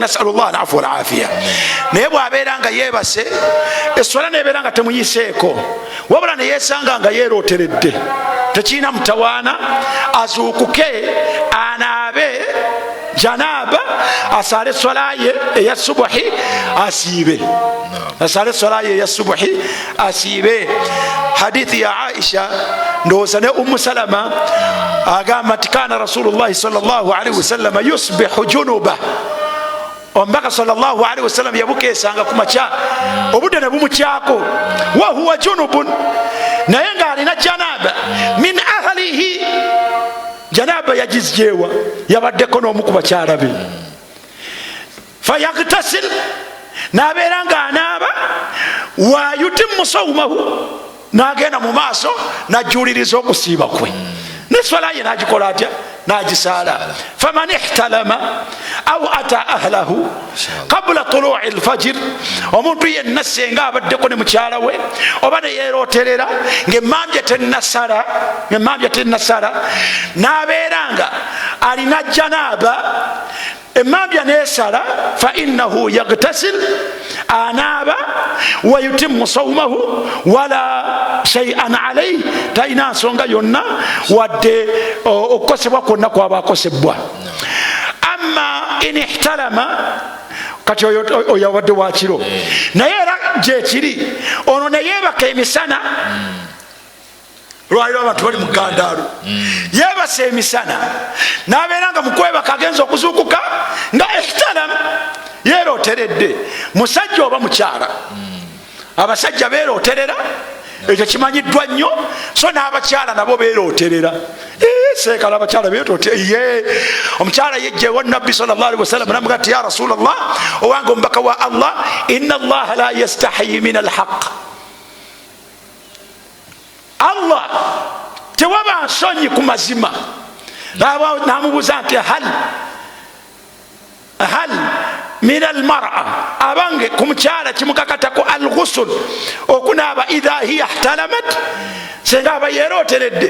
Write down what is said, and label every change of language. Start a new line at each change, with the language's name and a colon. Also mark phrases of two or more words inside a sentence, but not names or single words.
Arabic: نسأل الله العفو والعافية.
Ganda: Naye bwabeera nga yeebase, eswala nebeera nga temuyiseeko, wabula neyesanga nga yeroteredde, tekirina mutawaana, azuukuke anaabe janaba, asale swala ye eya subuhi asiibe. Asale swala ye eya subuhi asiibe. Hadithi ya Aisha ndowooza ne Ummu Salama agamba nti
Arabic: كان رسول الله صلى الله عليه وسلم يصبح جنبا.
Ganda: Omubaka
Arabic: صلى الله عليه وسلم
Ganda: yabukeesanga ku makya obudde ne bumukyako,
Arabic: وهو جنب,
Ganda: naye ng'alina janaba
Arabic: من أهله.
Ganda: Janaba yagizjeewa, yabaddeko n'omu ku bakyala be. Fayagtasil, n'abeera ng'anaaba,
Arabic: ويتم صومه,
Ganda: n'agenda mu maaso n'ajuliriza okusiiba kwe. Ne swala ye n'agikola atya? N'agisaala.
Arabic: فمن احتلم أو أتى أهله قبل طلوع الفجر,
Ganda: omuntu yenna senga abaddeko ne mukyala we oba ne yeeroterera ng'emmambya tennasala, n'abeeranga alina janaaba, emmambya neesala,
Arabic: فإنه يغتسل,
Ganda: anaaba,
Arabic: ويتم صومه ولا شيء عليه,
Ganda: talina nsonga yonna wadde okukosebwa kwonna kwaba akosebwa.
Arabic: أما إن احتلم,
Ganda: kati oyo wadde wakiro, naye era gyekiri ono ne yeebaka emisana. Lwaliro abantu bali mugandaalu, yeebasa emisana n'abeera nga mukwebaka agenza okuzuukuka nga ihtalam, yeeroteredde. Musajja oba mukyala, abasajja beeroterera, ekyo kimanyiddwa nnyo. So n'abakyala nabo beeroterera. Seekala abakyala beeroterera. Omukyala yejjeewa Nabbi
Arabic: صلى الله عليه وسلم
Ganda: n'amugamba nti
Arabic: يا رسول الله,
Ganda: owange omubaka wa Allah,
Arabic: إن الله لا يستحيي من الحق.
Ganda: Allah tewaba nsonyi ku mazima. Namubuuza nti
Arabic: هل من المرأة,
Ganda: abange ku mukyala kimukakatako alghusl, okunaaba
Arabic: إذا هي احتلمت,
Ganda: senga aba yeeroteredde.